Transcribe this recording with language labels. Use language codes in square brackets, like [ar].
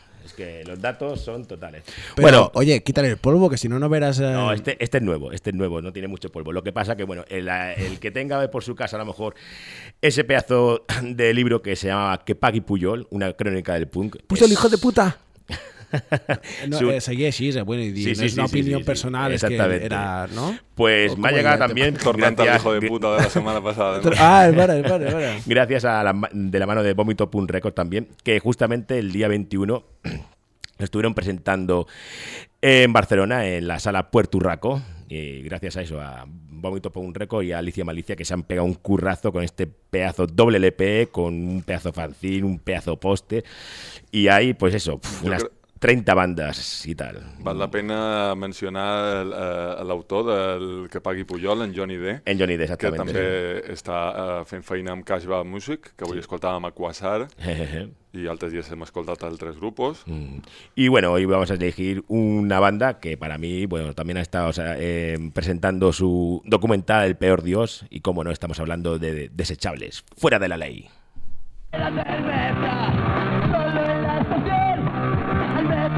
[es] Es que los datos son totales. Pero, bueno, oye, quítale el polvo, que si no, no verás. No, este es nuevo, no tiene mucho polvo. Lo que pasa que, bueno, el que tenga por su casa, a lo mejor, ese pedazo de libro que se llamaba Que Pagui Puyol, una crónica del punk. ¡Puyol, hijo de puta! No, seguía així, eh? [ca] Bueno, dir, sí, sí, no és una opinió personal, és que era, no? [es] Pues me ha llegado también tornando al hijo de puta de la semana pasada. Ah, espera. Gracias a la, de la mano de Vómito Punk Record también, que justamente el día 21 lo estuvieron presentando en Barcelona, en la sala Puerto Urraco, y gracias a eso, a Vómito Punk Record y a Alicia Malicia, que se han pegado un currazo con este pedazo doble LP, con un pedazo fanzine, un pedazo poste, y ahí, pues eso, unas 30 bandas y tal. [ca] Val la pena mencionar l'autor del Que pagui Pujol, en Johnny D. En Johnny D, exactament. Que també està fent feina amb Cash Bar Music, que avui escoltàvem a Quasar, i altres dies hem escoltat altres grupos. Mm. [es] Y bueno, hoy vamos a elegir una banda que para mí, bueno, también ha estado presentando su documental El Peor Dios, y como no, estamos hablando de Desechables, Fuera de la Ley. La cerveza, solo en la estación.